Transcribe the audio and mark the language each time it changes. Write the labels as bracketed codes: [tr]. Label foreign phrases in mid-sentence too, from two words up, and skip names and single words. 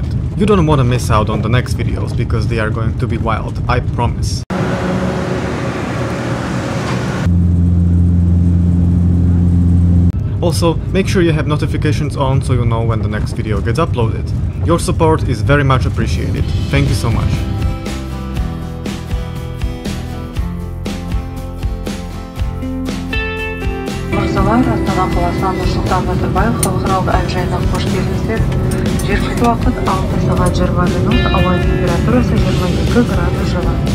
[en] You don't want to miss out on the next videos because they are going to be wild, I promise. Also, make sure you have notifications on so you know when the next video gets uploaded. Your support is very much appreciated. Thank you so much. [kk] Мырзалар, Астана қаласынан Нұрсұлтан Назарбаев халықаралық әуежайына қош келдіңіздер. Жергілікті уақыт 6 сағат 20 минут, ауа температурасы 22 градус жылы.